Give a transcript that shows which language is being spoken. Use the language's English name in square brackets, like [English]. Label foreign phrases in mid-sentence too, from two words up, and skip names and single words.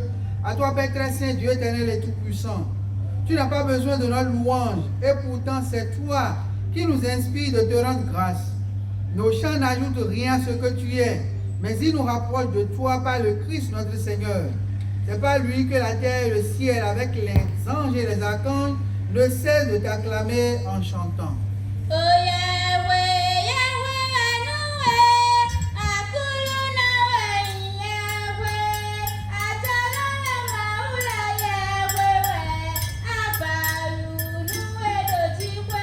[French] À toi, Père très saint, Dieu éternel et tout-puissant. Tu n'as pas besoin de notre louange, et pourtant c'est toi qui nous inspire de te rendre grâce. Nos chants n'ajoutent rien à ce que tu es, mais ils nous rapprochent de toi par le Christ notre Seigneur. C'est par lui que la terre et le ciel, avec les anges et les archanges, ne cessent de t'acclamer en chantant. Oh Yahweh, Yahweh, Anoué, Akuluna, Yahweh, Atalana, Maula, Yahweh, Abalu, Noué, Dotiwe.